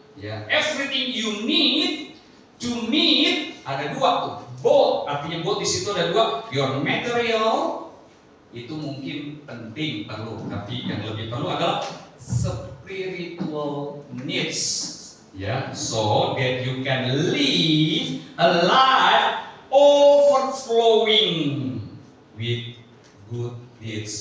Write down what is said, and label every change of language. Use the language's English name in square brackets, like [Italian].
[English] Ya, everything you need to meet, [Indonesian] ada 2 tuh. Both, artinya both di situ ada 2. [English] Your material [Indonesian] itu mungkin penting, perlu, tapi yang lebih perlu adalah [English] spiritual needs. Ya, so that you can live a life overflowing with good deeds.